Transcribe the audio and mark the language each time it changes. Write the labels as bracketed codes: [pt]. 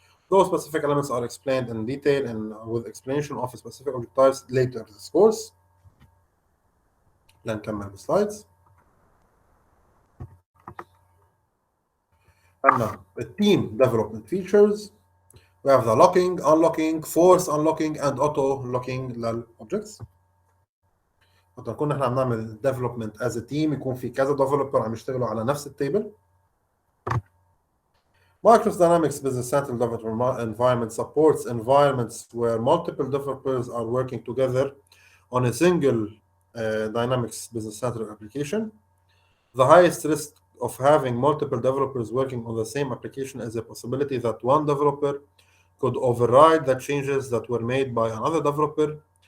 [en] Those specific elements are explained in detail and with explanation of specific object types later in this course. [ar] لنكمل بالسلايدز. عندنا التيم [en] development features. We have the locking, unlocking, force unlocking, and auto locking للobjects. [ar] وقت نكون نحن عم نعمل development [en] as a team [ar] يكون في كذا developer عم يشتغلوا على نفس التيبل. [en] Microsoft Dynamics Business Central Development Environment supports environments where multiple developers are working together on a single Dynamics Business Central application. The highest risk of having multiple developers working on the same application is a possibility that one developer could override the changes that were made by another developer.